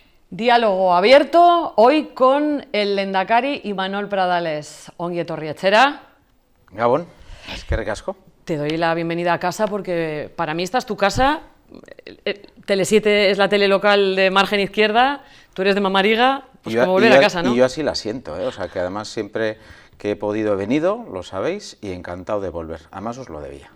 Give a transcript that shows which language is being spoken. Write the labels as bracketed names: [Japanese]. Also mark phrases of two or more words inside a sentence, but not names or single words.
[Spanish] Diálogo abierto, hoy con el Lehendakari Imanol Pradales. [Basque] Ongi etorri etxera. Gabón, eskerrik asko. [Spanish] Te doy la bienvenida a casa porque para mí esta es tu casa. Tele7 es la tele local de margen izquierda, tú eres de Mamariga, pues como volver a casa, ¿no? Y yo así la siento, o sea que además siempre que he podido he venido, lo sabéis, y encantado de volver. Además os lo debía.